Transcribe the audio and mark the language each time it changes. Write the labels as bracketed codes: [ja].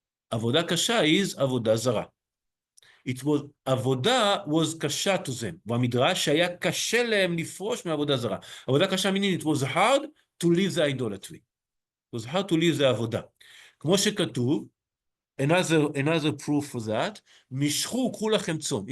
[he] עבודה קשה is עבודה זרה. [en] It was, עבודה was קשה to them. [he] במדרש היה קשה להם לפרוש מעבודה זרה. [en] עבודה קשה meaning it was hard to leave the idolatry. It was hard to leave the עבודה. [he] כמו שכתוב, [en] another proof for that, [he] משכו, קחו לכם צום.